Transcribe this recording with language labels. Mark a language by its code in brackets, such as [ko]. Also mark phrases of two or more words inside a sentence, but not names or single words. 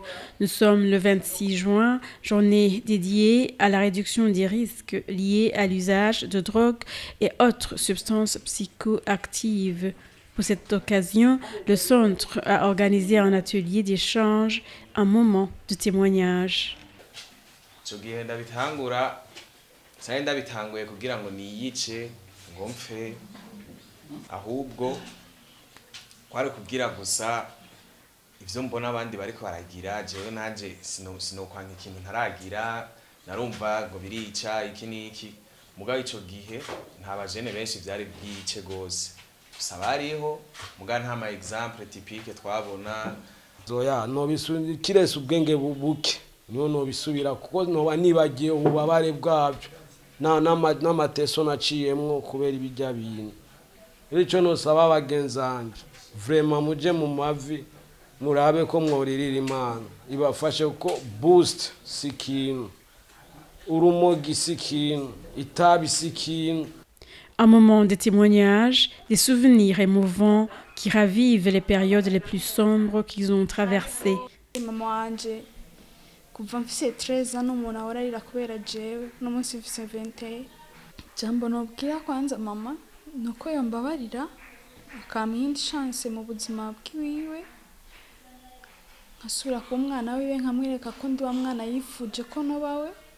[fr] Nous sommes le 26 juin, journée dédiée à la réduction des risques liés à l'usage de drogues et autres substances psychoactives. Pour cette occasion, le centre a organisé un atelier d'échange, un moment de témoignage. [rn] Sari ndabitanguye kugira ngo niyice ngo mfe ahubwo kwari kugira gusa ivyo mbona abandi bariko baragira jewe nanje sinokwanga ikintu ntaragira narumva ngo birica iki niki mugabo ico gihe nta bajene benshi vyari bwice gose gusa bariho mugabo nta ma [fr] exemple typique [rn] twabona zoya no bisukirese ubwenge bubuke no bisubira kuko no nibagiye ububabare bwabyo n'amateso naciyemwo kubera ibijya bintu icyo nosaba abagenzanje vraiment muje mu mavi murabe ko mworirira Imana ibafashe ko boost sikintu urumogi sikintu itabi sikintu. [fr] Un moment de témoignage, des souvenirs émouvants qui ravivent les périodes les plus sombres qu'ils ont traversées. [rn] Mama wanje kuva mfise 13 ans umuntu ahorarira kubera jewe no munsi mfise 20. Jambo nobwira kwanza mama nuko yombabarira akampa indi chance mu buzima bwiwe nkasubira ku mwana wiwe nkamwereka ko ndi wa mwana yifuje ko nobawe